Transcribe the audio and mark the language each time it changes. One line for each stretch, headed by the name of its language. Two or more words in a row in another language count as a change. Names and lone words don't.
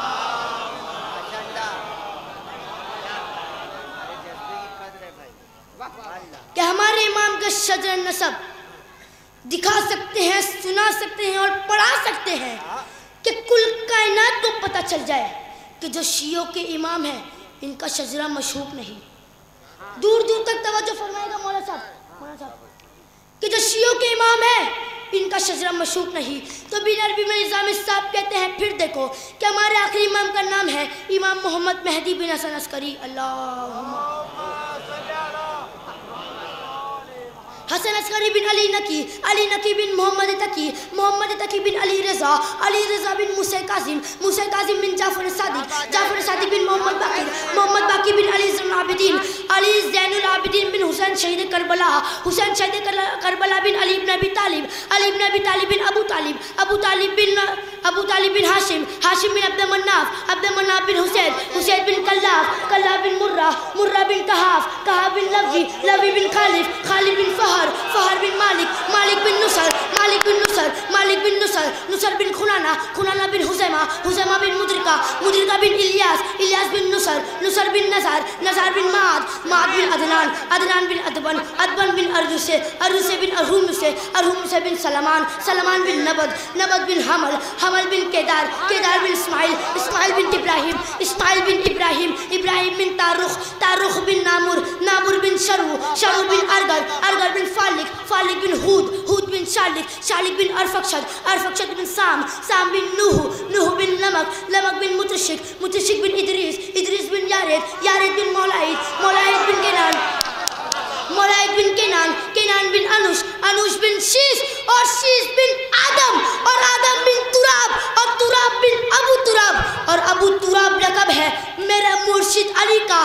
Urdu: کیا ہمارے امام کا شجر نسب دکھا سکتے ہیں، سنا سکتے ہیں اور پڑھا سکتے ہیں کہ کل کائنات کو پتا چل جائے کہ جو شیعوں کے امام ہیں انکا شجرہ مشہور نہیں. دور دور تک توجہ فرمائے گا مولا صاحب کہ جو شیعوں کے امام ہیں انکا شجرہ مشہور نہیں. تو بن عربی میں نظامی صاحب کہتے ہیں، پھر دیکھو کہ ہمارے آخری امام کا نام ہے امام محمد مہدی بن حسن عسکری. اللہم حسن عسکری بن علی نقی بن محمد تقی بن علی رضا بن موسی قاسم بن جعفر صادق بن محمد باقی بن علی زین العابدین بن حسین شہید کربلا بن علی ابن ابی طالب بن ابو طالب بن ہاشم بن عبد مناف بن حسین بن کلاب بن مرہ بن کہاف بن لوی بن خالد بن فہر بن مالک بن مالک بن نصر، مالک بن نصر، نصر بن خنانہ، خنانہ بن خزیمہ، خزیمہ بن مدرکہ، مدرکہ بن الیاس، الیاس بن نصر، نصر بن نزار، نزار بن معد, معد بن عدنان، عدنان بن ادبن، ادبن بن ارجسے، ارجسے بن ارہمسے، ارہمسے بن سلمان، سلمان بن نبد، نبد بن حمل، حمل بن قیدار، قیدار بن اسماعیل، اسماعیل بن ابراہیم، اسماعیل بن ابراہیم، ابراہیم بن تارخ، تارخ بن نامر، نامر بن شرو، شرو بن ارغر، ارغر بن فالک، فالک بن ہود، ہود بن شالک، شالک بن ارفکشد، ارفکشد بن سام، سام بن نوح، نوح بن لمک، لمک بن متشک، متشک بن ادریس، ادریس بن یارد، یارد بن مولائد، مولائد بن کنعان، مولائد بن کنعان، کنعان بن انوش، انوش بن شیث اور شیث بن آدم اور آدم بن تراب اور تراب بن ابو تراب اور ابو تراب لقب ہے میرے مرشد علی کا.